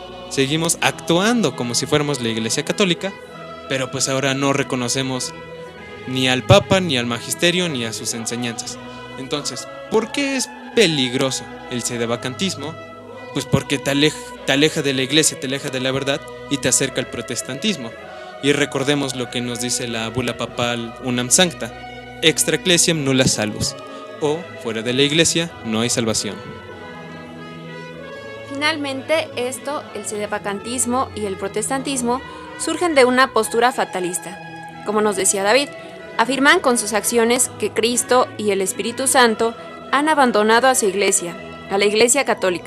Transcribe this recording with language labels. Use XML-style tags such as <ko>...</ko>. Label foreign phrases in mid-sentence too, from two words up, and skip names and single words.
<es>Seguimos actuando como si fuéramos la iglesia católica, pero pues ahora no reconocemos ni al Papa, ni al magisterio, ni a sus enseñanzas. Entonces, ¿por qué es peligroso el sedevacantismo? Pues porque te aleja de la iglesia, te aleja de la verdad y te acerca al protestantismo. Y recordemos lo que nos dice la bula papal Unam Sancta:</es> <la>extra ecclesiam nulla salus,</la> <es>o fuera de la iglesia no hay salvación. Finalmente, el sedevacantismo y el protestantismo surgen de una postura fatalista. Como nos decía David, Afirman con sus acciones que Cristo y el Espíritu Santo han abandonado a su iglesia, a la Iglesia Católica.</es>